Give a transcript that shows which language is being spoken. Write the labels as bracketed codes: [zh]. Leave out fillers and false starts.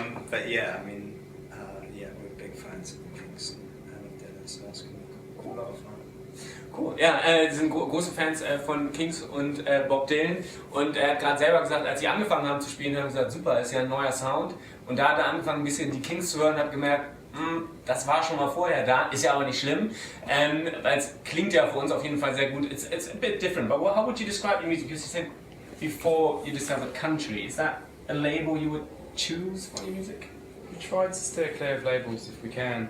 [en] But I mean, we're big fans of the Kings and Dylan, so that's going to be a lot of fun. [de] Cool, ja, sie sind große Fans von Kings und Bob Dylan, und er hat gerade selber gesagt, als sie angefangen haben zu spielen, haben sie gesagt, super, ist ja ein neuer Sound, und da hat er angefangen ein bisschen die Kings zu hören und hat gemerkt, das war schon mal vorher da, ist ja aber nicht schlimm, weil es klingt ja für uns auf jeden Fall sehr gut. [en] It's a bit different, but how would you describe your music? Because you said before you discovered country, is that a label you would choose for your music? We try to steer clear of labels if we can,